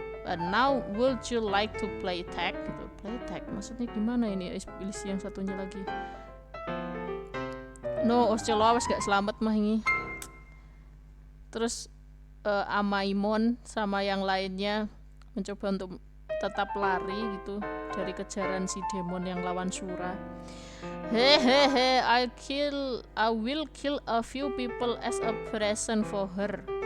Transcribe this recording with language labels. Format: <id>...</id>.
<en>Now would you like to play tag?</en> <id>Gitu. Play tag maksudnya gimana ini? Pilih yang satunya lagi. No, Osceola wes gak selamat mah ini. Terus Amaimon sama yang lainnya mencoba untuk tetap lari gitu dari kejaran si demon yang lawan Shura.</id> <en>Hehehe, I will kill a few people as a present for her.</en>